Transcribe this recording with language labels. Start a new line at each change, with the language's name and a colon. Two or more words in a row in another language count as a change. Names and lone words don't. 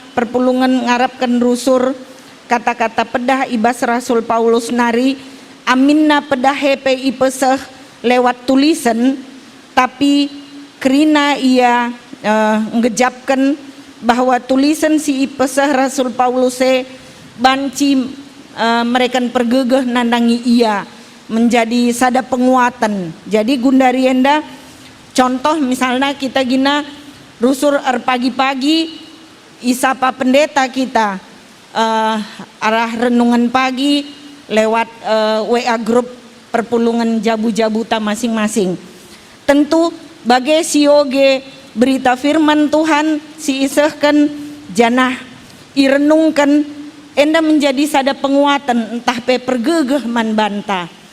Batak Karo: perpulungan ngarapkan rusur kata-kata pedah ibas Rasul Paulus nari aminna pedah hepe ipeseh
Indonesian: lewat tulisan
Batak Karo: tapi kerina ia ngejapkan bahwa tulisan si ipeseh Rasul Paulus banci mereka pergegeh nandangi ia menjadi sada penguatan. Jadi gundarienda
Indonesian: contoh misalnya
Batak Karo: kita gina rusur pagi-pagi isapa pendeta kita arah
Indonesian: renungan pagi lewat WA grup
Batak Karo: perpulungan jabu-jabuta masing-masing. Tentu bagai sioge berita firman Tuhan si isehkan janah irenungkan enda menjadi sada penguatan entah pe pergegeh man banta.